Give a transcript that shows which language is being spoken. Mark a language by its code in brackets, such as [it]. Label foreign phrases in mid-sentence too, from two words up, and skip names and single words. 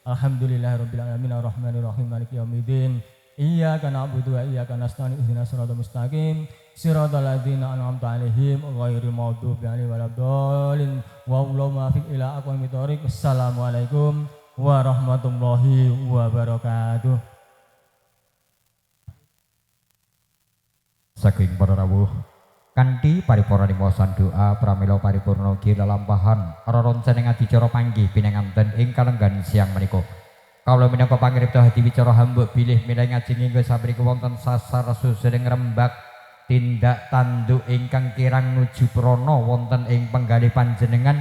[ar] الحمد لله رب العالمين الرحمن الرحيم مالك يوم الدين. إياك نعبد وإياك نستعين اهدنا الصراط المستقيم صراط الذين أنعمت عليهم غير المغضوب عليهم ولا الضالين. والله الموفق إلى أقوم الطريق. السلام عليكم ورحمة الله وبركاته. [jv] Saking para rawuh kanthi paripurna nimosan doa pramila paripurna ugi lelampahan reroncen ing adicara panggih pinanganten ing kalenggan siang menika. Kawula minangka pangripta hadi wicara hamba bilih milih ngajeng inggih saprika wonten sasar susuring rembag tindak tanduk ingkang kirang nuju prana wonten ing penggalih panjenengan.